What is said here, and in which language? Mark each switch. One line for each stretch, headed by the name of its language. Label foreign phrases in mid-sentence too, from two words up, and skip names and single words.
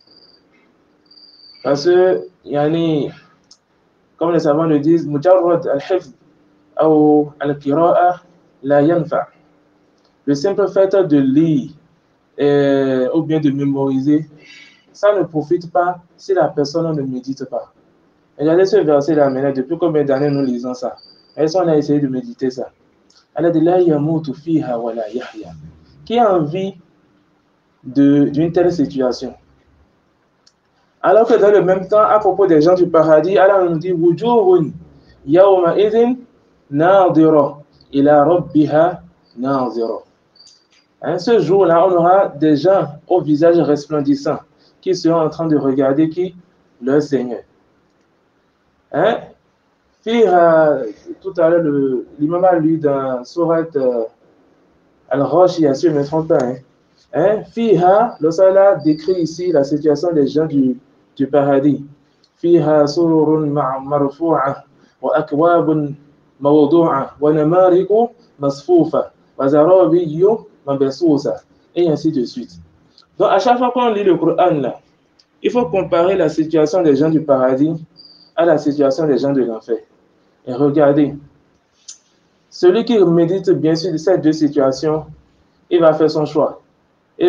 French: Parce que, comme les savants le disent,
Arabic: مجرد الحفظ
French: ou
Arabic: القراءة لا ينفع.
French: Le simple fait de lire ou bien de mémoriser, ça ne profite pas si la personne ne médite pas. Regardez ce verset-là maintenant, depuis combien d'années nous lisons ça? Est-ce qu'on a essayé de méditer ça? Allah dit
Arabic: لا يموت فيها ولا يحيى.
French: Qui a envie d'une telle situation? Alors que dans le même temps, à propos des gens du paradis, Allah nous dit
Arabic: وجوه يومئذ ناضرة إلى ربها ناظرة.
French: Ce jour-là, on aura des gens au visage resplendissant qui seront en train de regarder qui? Leur Seigneur. Tout à l'heure, l'imam a lu dans Sourate Al-Ghashiyah, si je ne me trompe pas. Fiha, l'Osala décrit ici la situation des gens du paradis.
Arabic: فيها سرر مرفوعة وأكواب موضوعة ونمارق مصفوفة وزرابي مبثوثة,
French: et ainsi de suite. Donc à chaque fois qu'on lit le Coran là, il faut comparer la situation des gens du paradis à la situation des gens de l'enfer. Et regardez, celui qui médite bien sûr ces deux situations, il va faire son choix.